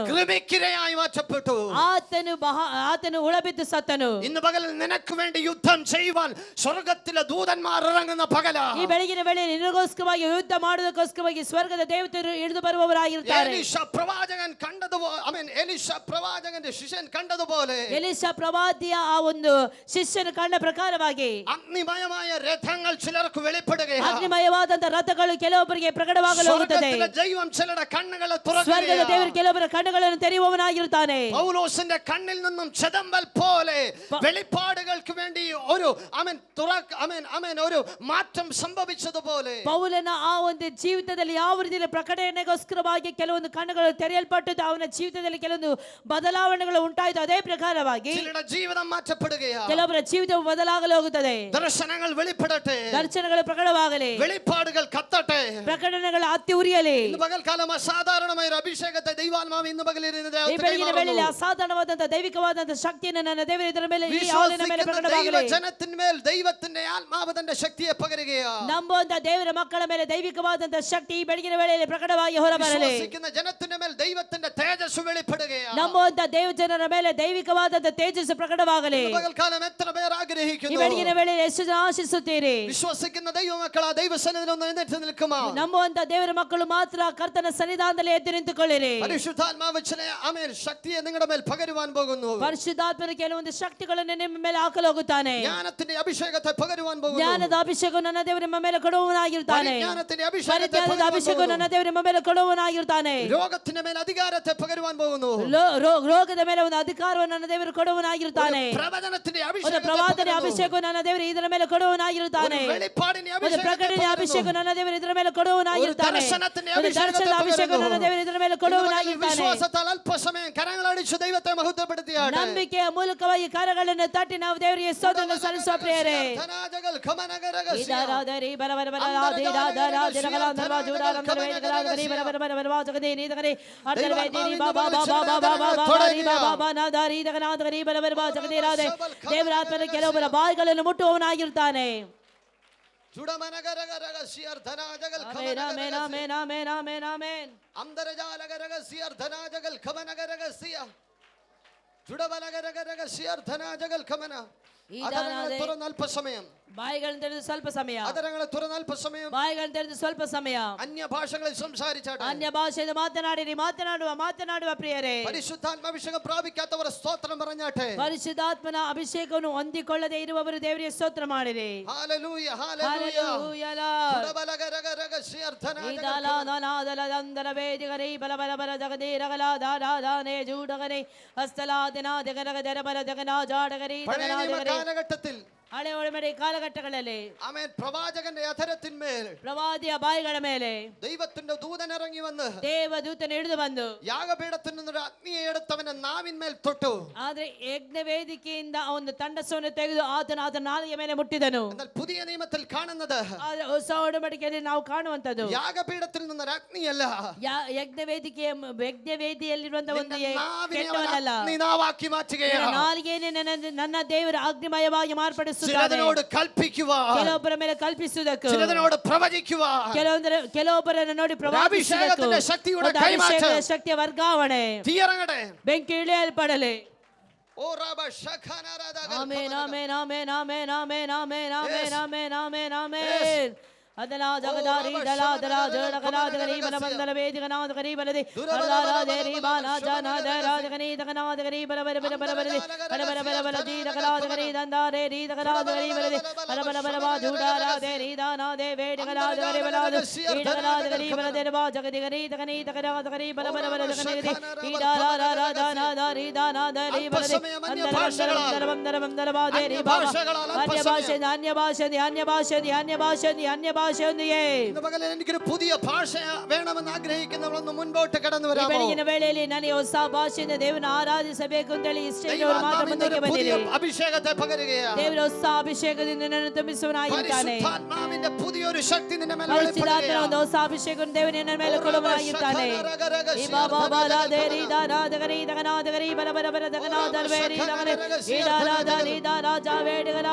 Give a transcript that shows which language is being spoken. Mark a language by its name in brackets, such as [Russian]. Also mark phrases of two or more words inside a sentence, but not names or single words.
[Malayalam] കൃമിക്കിരയായി മാറ്റപ്പെട്ടു. [Kannada] ಆತನು ಉಳಬಿದ್ದು ಸತ್ತನು. [Malayalam] ഇന്ന് പകലിൽ നിനക്ക് വേണ്ടി യുദ്ധം ചെയ്യുവാൻ സ്വർഗ്ഗത്തിലെ ദൂതന്മാർ ഇറങ്ങുന്ന പകല. [Kannada] ಈ ಬೆಳಗಿನ ವೇಳೆಯಲ್ಲಿ ನಿನಗೋಸ್ಕರವಾಗಿ ಯುದ್ಧ ಮಾಡುವುದಕ್ಕೋಸ್ಕರವಾಗಿ ಸ್ವರ್ಗದ ದೇವತೆಯರು ಇಳಿದು ಬರುವವರಾಗಿರುತ್ತಾರೆ. [Malayalam] എലീശ പ്രവാചകൻ കണ്ടതുപോലെ എലീശ പ്രവാചകന്റെ ശിഷ്യൻ കണ്ടതുപോലെ [Kannada] ಎಲೀಷ ಪ್ರವಾದಿಯ ಆ ಒಂದು ಶಿಷ್ಯನ ಕಂಡ ಪ್ರಕಾರವಾಗಿ [Malayalam] അഗ്നിമയമായ രഥങ്ങൾ ചിലർക്ക് വെളിപ്പെടുകയാണ്. [Kannada] ಅಗ್ನಿಮಯವಾದಂತಹ ರಥಗಳು ಕೆಲವೊಬ್ಬರಿಗೆ ಪ್ರಕಟವಾಗಲು ಹೋಗುತ್ತದೆ. [Malayalam] സ്വർഗ്ഗത്തിലെ ദൈവം ചിലരുടെ കണ്ണുകളെ [Kannada] ಸ್ವರ್ಗದ [Malayalam] തുറക്കുകയാണ്. [Kannada] ದೇವರು ಕೆಲವೊಬ್ಬರ ಕಣ್ಣುಗಳನ್ನು ತೆರೆಯುವವನಾಗಿರುತ್ತಾನೆ. [Malayalam] പൗലോസിന്റെ കണ്ണിൽ നിന്നും ചെതമ്പൽ പോലെ വെളിപ്പാടുകൾക്ക് വേണ്ടി ഒരു ഒരു മാറ്റം സംഭവിച്ചതുപോലെ [Kannada] ಪೌಲನ ಆ ಒಂದು ಜೀವಿತದಲ್ಲಿ ಯಾವ ರೀತಿಯಲ್ಲಿ ಪ್ರಕಟಣೆಗೋಸ್ಕರವಾಗಿ ಕೆಲವೊಂದು ಕಣ್ಣುಗಳು ತೆರೆಯಲ್ಪಟ್ಟದ್ದು, ಅವನ ಜೀವಿತದಲ್ಲಿ ಕೆಲವೊಂದು ಬದಲಾವಣೆಗಳು ಉಂಟಾಯಿತು. ಅದೇ ಪ್ರಕಾರವಾಗಿ [Malayalam] ചിലരുടെ ജീവിതം മാറ്റപ്പെടുകയാണ്. [Kannada] ಕೆಲವೊಬ್ಬರ ಜೀವಿತವು ಬದಲಾಗಲು ಹೋಗುತ್ತದೆ. [Malayalam] ദർശനങ്ങൾ വെളിപ്പെടട്ടെ, [Kannada] ದರ್ಶನಗಳು ಪ್ರಕಟವಾಗಲಿ, [Malayalam] വെളിപ്പാടുകൾ കത്തട്ടെ. [Kannada] ಪ್ರಕಟಣೆಗಳು ಹತ್ತಿ ಉರಿಯಲಿ. [Malayalam] ഇന്ന് പകൽക്കാലം അസാധാരണമായ ഒരു അഭിഷേകത്തെ ദൈവാത്മാവ് ഇന്ന് പകലിരുന്നത് [Kannada] ಈ ಬೆಳಗಿನ ವೇಳೆಯಲ್ಲಿ ಅಸಾಧಾರಣವಾದಂತಹ ದೈವಿಕವಾದಂತಹ ಶಕ್ತಿಯನ್ನು ನನ್ನ ದೇವರ ಇದರ ಮೇಲೆ ಈ ಹಾಲಿನ ಮೇಲೆ ಪ್ರಕಟವಾಗಲಿ. [Malayalam] ജനത്തിന്മേൽ ദൈവത്തിന്റെ ആത്മാവ് തന്റെ ശക്തിയെ പകരുകയാണ്. [Kannada] ನಂಬುವಂತಹ ದೇವರ ಮಕ್ಕಳ ಮೇಲೆ ದೈವಿಕವಾದಂತಹ ಶಕ್ತಿ ಈ ಬೆಳಗಿನ ವೇಳೆಯಲ್ಲಿ ಪ್ರಕಟವಾಗಿ ಹೊರಬರಲಿ. [Malayalam] വിശ്വസിക്കുന്ന ജനത്തിന്റെ മേൽ ദൈവത്തിന്റെ തേജസ് വെളിപ്പെടുകയാണ്. [Kannada] ನಂಬುವಂತಹ ದೇವ ಜನರ ಮೇಲೆ ದೈವಿಕವಾದಂತಹ ತೇಜಸ್ಸು ಪ್ರಕಟವಾಗಲಿ. [Malayalam] ഇന്ന് പകൽക്കാലം എത്ര പേർ [Kannada] ಈ [Malayalam] ആഗ്രഹിക്കുന്നു? [Kannada] ಬೆಳಗಿನ ವೇಳೆಯಲ್ಲಿ ಎಷ್ಟು ಜನ ಆಶಿಸುತ್ತೀರಿ? [Malayalam] വിശ്വസിക്കുന്ന ദൈവമക്കൾ ആ ദൈവസന്നിധിയിൽ ഒന്ന് എഴുന്നേറ്റ് നിൽക്കുമോ? [Kannada] ನಂಬುವಂತಹ ದೇವರ ಮಕ್ಕಳು ಮಾತ್ರ ಕರ್ತನ ಸನ್ನಿಧಾನದಲ್ಲಿ ಎದ್ದು ನಿಂತುಕೊಳ್ಳಿರಿ. [Malayalam] പരിശുദ്ധാത്മാവ് ചില ശക്തിയെ നിങ്ങളുടെ മേൽ പകരുവാൻ പോകുന്നു. [Kannada] ಪರಿಶುದ್ಧಾತ್ಮನ ಕೆಲವೊಂದು ಶಕ್ತಿಗಳನ್ನು ನಿಮ್ಮ ಮೇಲೆ ಹಾಕಲು ಹೋಗುತ್ತಾನೆ. [Malayalam] ജ്ഞാനത്തിന്റെ ಅಭಿಷೇಕത്തെ പകരുവാൻ പോകുന്നു. [Kannada] ಜ್ಞಾನದ ಅಭಿಷೇಕವು ನನ್ನ ದೇವರ ನಿಮ್ಮ ಮೇಲೆ ಕೊಡುವವನಾಗಿರುತ್ತಾನೆ. [Malayalam] പരിജ്ഞാനത്തിന്റെ അഭിഷേകത്തെ [Kannada] ಪರಿಜ್ಞಾನದ ಅಭಿಷೇಕವು ನನ್ನ ದೇವರ ನಿಮ್ಮ ಮೇಲೆ ಕೊಡುವವನಾಗಿರುತ್ತಾನೆ. [Malayalam] രോഗത്തിന്റെ മേൽ അധികാരത്തെ പകരുവാൻ പോകുന്നു. [Kannada] ರೋಗದ ಮೇಲೆ ಒಂದು ಅಧಿಕಾರವನ್ನು ನನ್ನ ದೇವರು ಕೊಡುವವನಾಗಿರುತ್ತಾನೆ. [Malayalam] പ്രവചനത്തിന്റെ [Kannada] ಒಂದು ಪ್ರವಾದನೆ ಅಭಿಷೇಕವು ನನ್ನ ದೇವರು ಇದರ ಮೇಲೆ ಕೊಡುವವನಾಗಿರುತ್ತಾನೆ. [Malayalam] വെളിപ്പാടിന്റെ [Kannada] ಒಂದು ಪ್ರಕಟಣೆ ಅಭಿಷೇಕವು ನನ್ನ ದೇವರು ಇದರ ಮೇಲೆ ಕೊಡುವವನಾಗಿರುತ್ತಾನೆ. ಒಂದು ದರ್ಶನದ ಅಭಿಷೇಕವು ನನ್ನ ದೇವರು ಇದರ ಮೇಲೆ ಕೊಡುವವನಾಗಿರುತ್ತಾನೆ. [Malayalam] വിശ്വാസത്താൽ അല്പസമയം കരങ്ങളടിച്ച് ദൈവത്തെ മഹത്വപ്പെടുത്തിയാണ്. [Kannada] ನಂಬಿಕೆಯ ಮೂಲಕವಾಗಿ ಕರಗಳನ್ನು ತಟ್ಟಿ ನಾವು ದೇವರಿಗೆ ಸ್ತೋತ್ರ ಸಲ್ಲಿಸುವ ಪ್ರಿಯರೇ. ಇದಾರಾದರಿ ಬರಬರ ಬರಲಾದಿ ದಾದಾರಾದಿ ರಗಲಾಂಧರ್ವ ಜೂಡಾರಂಧರ ವೇದಗಲಾದರಿ ಬರಬರ ಬರಬರ ಜಗದೇ ನೀದಗರಿ ಅರ್ಧರ ವೇದಿನಿ ಬಾಬಾ ಬಾಬಾ ಬಾಬಾ ಬಾಬಾ ರಿ ಬಾಬಾ ನಾದಾರಿ ದಗನಾದರಿ ಬರಬರ ಜಗದೇ ರಾಧೆ. ದೇವರಾತ್ಮನ ಕೆಲವೊಬ್ಬರ ಬಾಯಿಗಳನ್ನು ಮುಟ್ಟುವವನಾಗಿರುತ್ತಾನೆ. ಆಮೆನ್ ಆಮೆನ್ ಆಮೆನ್ ಆಮೆನ್ ಆಮೆನ್ ಆಮೆನ್. [Malayalam] അല്പസമയം [Kannada] ಬಾಯಿಗಳನ್ನು ತೆರೆದು ಸ್ವಲ್ಪ ಸಮಯ, [Malayalam] അതരങ്ങളെ തുറന്ന് അല്പസമയം [Kannada] ಬಾಯಿಗಳನ್ನು ತೆರೆದು ಸ್ವಲ್ಪ ಸಮಯ [Malayalam] അന്യ ഭാഷകളിൽ സംസാരിച്ചാട്ടെ. [Kannada] ಅನ್ಯ ಭಾಷೆಯಿಂದ ಮಾತನಾಡಿರಿ. ಮಾತನಾಡುವ ಪ್ರಿಯರೇ. [Malayalam] പരിശുദ്ധാത്മാഭിഷേകം പ്രാപിക്കാത്തവർ സ്തോത്രം പറഞ്ഞാട്ടെ. [Kannada] ಪರಿಶುದ್ಧಾತ್ಮನ ಅಭಿಷೇಕವನ್ನು ಹೊಂದಿಕೊಳ್ಳದೆ ಇರುವವರು ದೇವರಿಗೆ ಸ್ತೋತ್ರ ಮಾಡಿರಿ. [Malayalam] ഹല്ലേലൂയ [Kannada] ಹಲ್ಲೆಲೂಯಾ. [Malayalam] കാലഘട്ടത്തിൽ [Kannada] ಹಳೆ ಒಳಮಡಿ ಕಾಲಘಟ್ಟಗಳಲ್ಲಿ [Malayalam] ആമേൻ പ്രവാചകന്റെ അധരത്തിന്മേൽ [Kannada] ಪ್ರವಾದಿಯ ಬಾಯಿಗಳ ಮೇಲೆ [Malayalam] ദൈവത്തിന്റെ ദൂതൻ ഇറങ്ങി വന്ന് [Kannada] ದೇವದೂತನು ಇಳಿದು ಬಂದು [Malayalam] യാഗപീഠത്തിൽ നിന്നൊരു അഗ്നിയെ എടുത്തവന്റെ നാവിന്മേൽ തൊട്ടു. [Kannada] ಆದ್ರೆ ಯಜ್ಞ ವೇದಿಕೆಯಿಂದ ಒಂದು ತಂಡಸವನ್ನು ತೆಗೆದು ಆತನ ನಾಲಿಗೆ ಮೇಲೆ ಮುಟ್ಟಿದನು. [Malayalam] എന്നാൽ പുതിയ നിയമത്തിൽ കാണുന്നത് [Kannada] ಹೊಸ ಒಡಂಬಡಿಕೆಯಲ್ಲಿ ನಾವು ಕಾಣುವಂತದ್ದು [Malayalam] യാഗപീഠത്തിൽ നിന്നൊരു അഗ്നിയല്ല, [Kannada] ಯಜ್ಞ ವೇದಿಯಲ್ಲಿರುವಂತಹ ಒಂದು ಕೆಟ್ಟವನಲ್ಲ, [Malayalam] നാവാക്കി മാറ്റുകയാണ്. [Kannada] ನಾಲಿಗೆಯನ್ನೇ ನನ್ನ ದೇವರ ಅಗ್ನಿಮಯವಾಗಿ ಮಾರ್ಪಡಿಸುತ್ತಾನೆ. [Malayalam] ചിലതിനോട് കൽപ്പിക്കുവാൻ, [Kannada] ಕೆಲವೊಬ್ಬರ ಮೇಲೆ ಕಲ್ಪಿಸುವುದಕ್ಕೆ, [Malayalam] ചിലതിനോട് പ്രവചിക്കുവാൻ, [Kannada] ಕೆಲವೊಬ್ಬರನ್ನು ನೋಡಿ [Malayalam] അഭിഷേകത്തിന്റെ ശക്തിയുടെ [Kannada] ಅಭಿಷೇಕದ ಶಕ್ತಿಯ ವರ್ಗಾವಣೆ, [Malayalam] തീയറങ്ങട്ടെ, [Kannada] ಬೆಂಕಿ ಇಳಿಯಲ್ಪಡಲಿ. ഓ റബ ശഖനാരാദ ಆಮೆನ್ ಆಮೆನ್ ಆಮೆನ್ ಆಮೆನ್ ಆಮೆನ್ ಆಮೆನ್ ಆಮೆನ್ ಆಮೆನ್ ಆಮೆನ್ ಆಮೆನ್. ಅದಲ ಜಗದಾರಿ ದಲಾದಲ ಜಡಗನಾದಗರಿ ಬಲಬಂದಲ ವೇದಿಗನಾದಗರಿ ಬಲದಿ ಅಲ್ಲಾರಾದೇರಿ ಬಾಲಾಜನಾದರಾದಗನಿ ದಗನಾದಗರಿ ಬಲಬರ ಬಲಬರದಿ ಬಲಬರ ಬಲಬಲದಿ ದಗನಾದಗರಿ ದಂದಾರೆ ರೀ ದಗನಾದಗರಿ ಬಲದಿ ಬಲಬಲ ಬಲಬಾ ಜೂಡಾರಾದೇರಿ ದಾನಾದೆ ವೇದಿಗನಾದಗರಿ ಬಲಾದು ಈಡಗನಾದಗರಿ ಬಲದೆರ ಬಾ ಜಗದಿಗರಿ ದಗನಿ ದಗನಾದಗರಿ ಬಲಬರ ಬಲದಗನಿರಿ ಈಡಾರಾರಾದಾನಾದಾರಿ ದಾನಾದರಿ ಬಲದಿ ಅಂದರ ಬಂದರ ಬಾದೇರಿ ಬಾಬಾ. ಅನ್ಯ ಭಾಷೆ [Malayalam] എനിക്കൊരു പുതിയ ഭാഷ വേണമെന്ന് ആഗ്രഹിക്കുന്നവളൊന്ന് മുൻപോട്ട് കടന്നു വരാമോ? [Kannada] ಬೆಳಗಿನ ವೇಳೆಯಲ್ಲಿ ನನಗೆ ಹೊಸ ಭಾಷೆಯಿಂದ ದೇವರನ್ನು ಆರಾಧಿಸಬೇಕು ಅಂತ ಹೇಳಿ ಇಷ್ಟವರು ಮಾತ್ರ ಮುಂದಕ್ಕೆ ಬಂದಿರಿ. [Malayalam] അഭിഷേകത്തെ പകരുകയാണ്. [Kannada] ದೇವರ ಹೊಸ ಅಭಿಷೇಕದಿಂದ ನನ್ನನ್ನು ತುಂಬಿಸುವನಾಗಿದ್ದಾನೆ. [Malayalam] പരിശുദ്ധാത്മാവിന്റെ പുതിയൊരു ശക്തി നിന്റെ മേൽ [Kannada] ಪರಿಶುದ್ಧಾತ್ಮನ ಒಂದು ಹೊಸ ಅಭಿಷೇಕವನ್ನು ದೇವರು ನಿನ್ನ ಮೇಲೆ ಕೊಡುವನಾಗಿದ್ದಾನೆ. ಈ ಬಾಬಾ ಬಾಲಾದೇರಿ ದಾನಾದಗರಿ ದಗನಾದಗರಿ ಬಲಬರ ಬಲ ದಗನಾದರ್ವೇರಿ ದಗನೆ ಈಡಾರಾದ ನೀದ ರಾಜ ವೇಡಿಗನಾದಗರಿ.